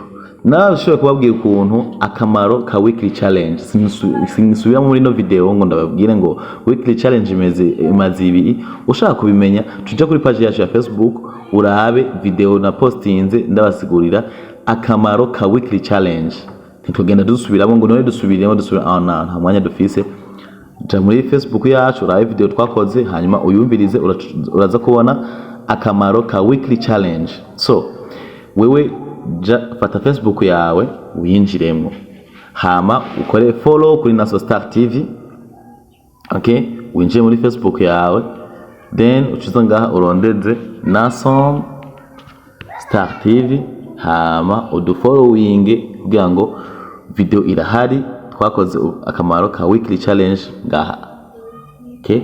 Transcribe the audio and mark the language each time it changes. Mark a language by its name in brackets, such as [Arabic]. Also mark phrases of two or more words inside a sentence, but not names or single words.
[Rundi] Nashobora kubabwira ukuntu akamaro ka [English] weekly challenge [Rundi] sinisubira muri no video ngo ndababwire ngo [English] weekly challenge [Rundi] imaze ibi ushaka kubimenya tuje kuri page yacu ya Facebook urabe video na postinze ndabasigurira akamaro ka [English] weekly challenge. [Rundi] Ntitugenda dusubiramo ngo none dusubiremo nta mwanya dufise. Ja muri Facebook yacu urabe video twakoze hanyuma uyumvirize uraza kubona akamaro ka [English] weekly challenge. [Rundi] So wewe fata Facebook yawe uyinjiremo hama ukore follow kuri Naso Star TV, okay? Winjire muri Facebook yawe then ucuza ngaha urondeze Naso Star TV hama udufollowing kugira ngo video irahari twakoze akamaro ka [English] weekly challenge [Rundi] ngaha, okay?